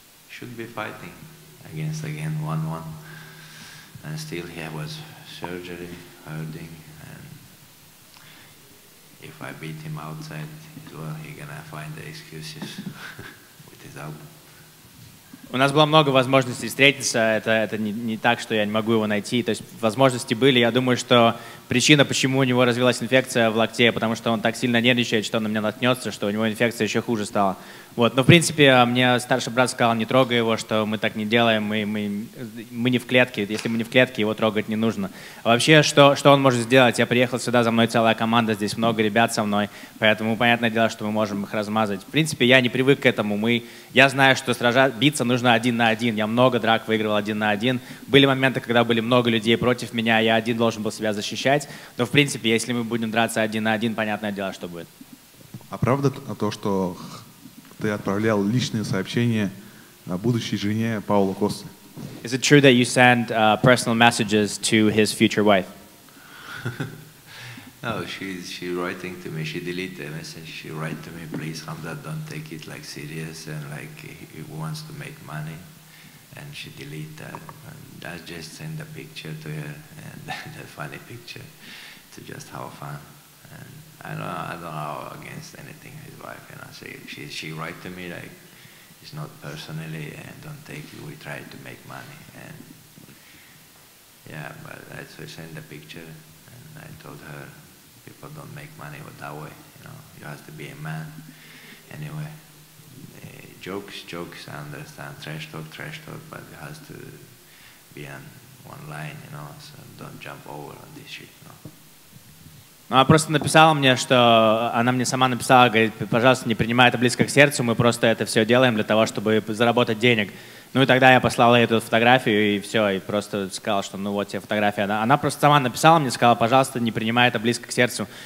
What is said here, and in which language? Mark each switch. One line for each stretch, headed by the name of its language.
English: Should be fighting against again 1-1. And still he was surgery, hurting. And if I beat him outside as well, he's gonna find the excuses with his elbow.
Russian: У нас было много возможностей встретиться, это не так, что я не могу его найти, то есть возможности были, я думаю, что причина, почему у него развилась инфекция в локте, потому что он так сильно нервничает, что он на меня наткнется, что у него инфекция еще хуже стала. Вот. Но в принципе мне старший брат сказал, не трогай его, что мы так не делаем, мы не в клетке, если мы не в клетке, его трогать не нужно. А вообще, что он может сделать? Я приехал сюда, за мной целая команда, здесь много ребят со мной, поэтому понятное дело, что мы можем их размазать. В принципе, я не привык к этому, я знаю, что биться нужно 1 на 1, я много драк выигрывал 1 на 1. Были моменты, когда были много людей против меня, я один должен был себя защищать, но в принципе, если мы будем драться 1 на 1, понятное дело, что будет. А правда то, что ты отправлял личные сообщения будущей жене Паула Косты?
English: Is it true that you send personal messages to his future wife? No, she's writing to me. She deleted the message. She write to me, please, Khamzat, don't take it like serious and like he wants to make money. And she delete that. And I just send a picture to her and the funny picture to just have fun. And I don't know against anything his wife. You know, she write to me like it's not personally and don't take it. We try to make money and yeah, but I send the picture and I told her people don't make money that way. You know, you have to be a man. Anyway, jokes. I understand. Trash talk, but it has to be on one line. You know, so don't jump over on this shit. You know.
Russian: Ну, она просто написала мне, что она мне сама написала, говорит, пожалуйста, не принимай это близко к сердцу, мы просто это все делаем для того, чтобы заработать денег. Ну и тогда я послал ей эту фотографию и все, и просто сказал, что ну вот тебе фотография. Она просто сама написала мне, сказала, пожалуйста, не принимай это близко к сердцу.